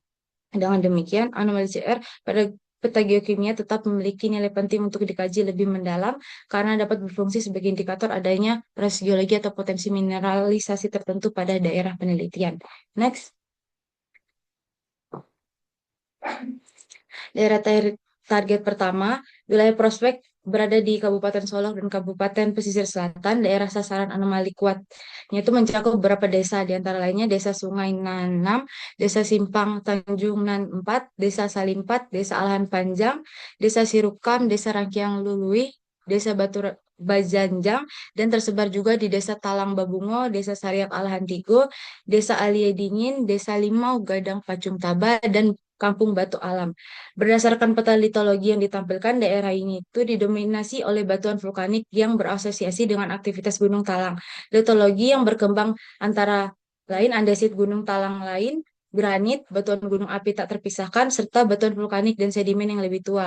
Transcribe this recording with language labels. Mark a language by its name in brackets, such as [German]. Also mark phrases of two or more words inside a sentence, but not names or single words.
[Indonesian] Dengan demikian, anomali CR pada peta geokimia tetap memiliki nilai penting untuk dikaji lebih mendalam karena dapat berfungsi sebagai indikator adanya proses geologi atau potensi mineralisasi tertentu pada daerah penelitian. Next. Daerah target pertama, wilayah prospek berada di Kabupaten Solok dan Kabupaten Pesisir Selatan. Daerah sasaran anomali kuatnya itu mencakup beberapa desa, di antara lainnya Desa Sungai Nanam, Desa Simpang Tanjung Nan 4, Desa Salimpat, Desa Alahan Panjang, Desa Sirukam, Desa Rangkiang Lului, Desa Batu Bajanjang, dan tersebar juga di Desa Talang Babungo, Desa Sariak Alahan Tigo, Desa Alie Dingin, Desa Limau, Gadang Pacung Taba, dan Kampung Batu Alam. Berdasarkan peta litologi yang ditampilkan, daerah ini itu didominasi oleh batuan vulkanik yang berasosiasi dengan aktivitas Gunung Talang. Litologi yang berkembang antara lain andesit Gunung Talang lain, granit, batuan gunung api tak terpisahkan, serta batuan vulkanik dan sedimen yang lebih tua.